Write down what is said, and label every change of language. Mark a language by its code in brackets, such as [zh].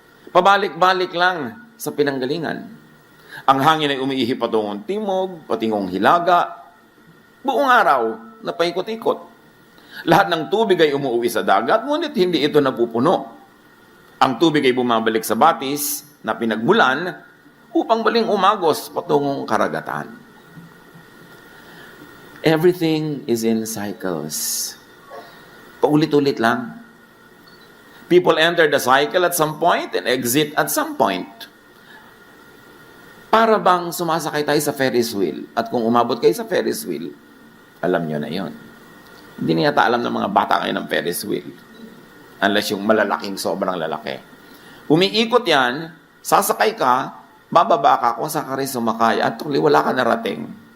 [tl] Pabalik-balik lang sa pinanggalingan. Ang hangin ay umiihi patungong timog, patingong hilaga. Buong araw na paikot-ikot. Lahat ng tubig ay umuwi sa dagat, ngunit hindi ito napupuno. Ang tubig ay bumabalik sa batis na pinagmulan upang baling umagos patungong karagatan. [en] Everything is in cycles. [tl] Paulit-ulit lang. [en] People enter the cycle at some point and exit at some point. [tl] Para bang sumasakay tayo sa Ferris wheel. At kung umabot kayo sa Ferris wheel, alam nyo na yon. Hindi na yata alam ng mga bata kayo ng Ferris wheel. Unless yung malalaking sobrang lalaki. Umiikot yan, sasakay ka, bababa ka kung saan ka rin sumakay at tuloy wala ka narating.